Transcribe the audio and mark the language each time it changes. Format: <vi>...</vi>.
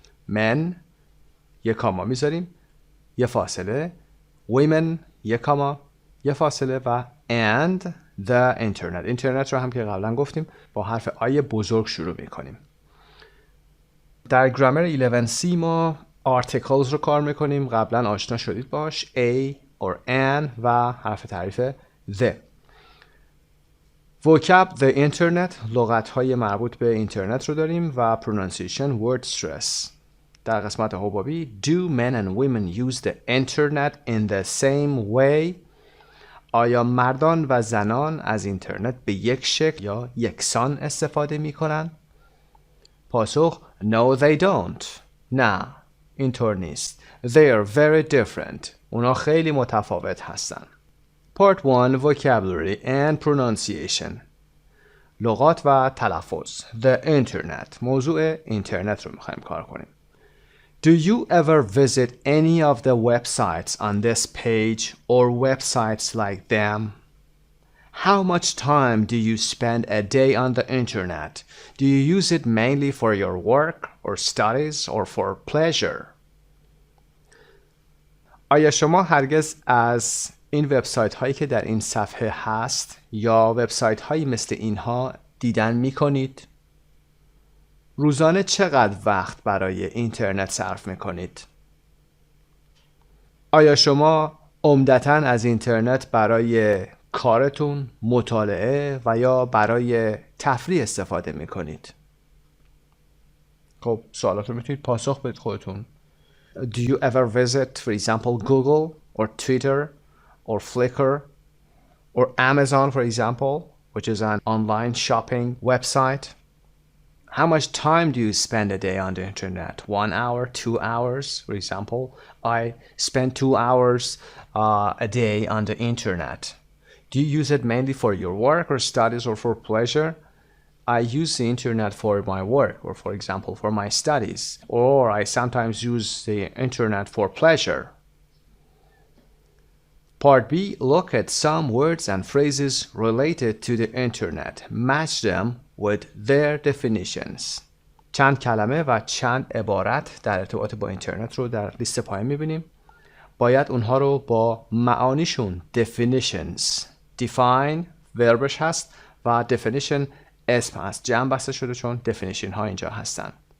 <fa>Men یه کاما میذاریم، یه فاصله. Women یه کاما، یه فاصله و</fa> <en>and the internet.</en> <fa>اینترنت رو هم که قبلا گفتیم با حرف آی بزرگ شروع میکنیم. در گرامر 11C ما articles رو کار میکنیم. قبلا آشنا شدید باش.</fa> <en>a or an و حرف تعریف the.</en> <fa>vocab the internet لغت‌های مربوط به اینترنت رو داریم و pronunciation word stress. در قسمت حبابی</fa> <en>do men and women use the internet in the same way.</en> <fa>آیا مردان و زنان از اینترنت به یک شکل یا یکسان استفاده می کنند؟ پاسخ</fa> <en>No they don't.</en> <fa>نه اینطور نیست.</fa> <en>They are very different.</en> <fa>اونا خیلی متفاوت هستن.</fa> <en>Part 1 Vocabulary and Pronunciation.</en> <fa>لغات و تلفظ. The Internet. موضوع اینترنت رو میخوایم کار کنیم.</fa> <en>Do you ever visit any of the websites on this page or websites like them? How much time do you spend a day on the internet? Do you use it mainly for your work or studies or for pleasure?</en> <fa>آیا شما هرگز از این وبسایت هایی که در این صفحه هست یا وبسایت هایی مثل اینها دیدن می کنید؟ روزانه چقدر وقت برای اینترنت صرف میکنید؟ آیا شما عمدتاً از اینترنت برای کارتون، مطالعه و یا برای تفریح استفاده میکنید؟ خب سوالات رو میتونید پاسخ بدید خودتون.</fa> <en>Do you ever visit, for example, Google or Twitter or Flickr or Amazon, for example, which is an online shopping website? How much time do you spend a day on the internet? 1 hour, 2 hours? For example, I spend 2 hours a day on the internet. Do you use it mainly for your work or studies or for pleasure? I use the internet for my work or, for example, for my studies. Or I sometimes use the internet for pleasure. Part B, look at some words and phrases related to the internet. Match them with their definitions.</en> <fa>چند کلمه و چند عبارت در ارتباط با اینترنت رو در لیست پایین می‌بینیم. باید اونها رو با معانیشون definitions. define وربش هست و definition اسم هست. جمع بسته شده چون definition ها اینجا هستن.</fa>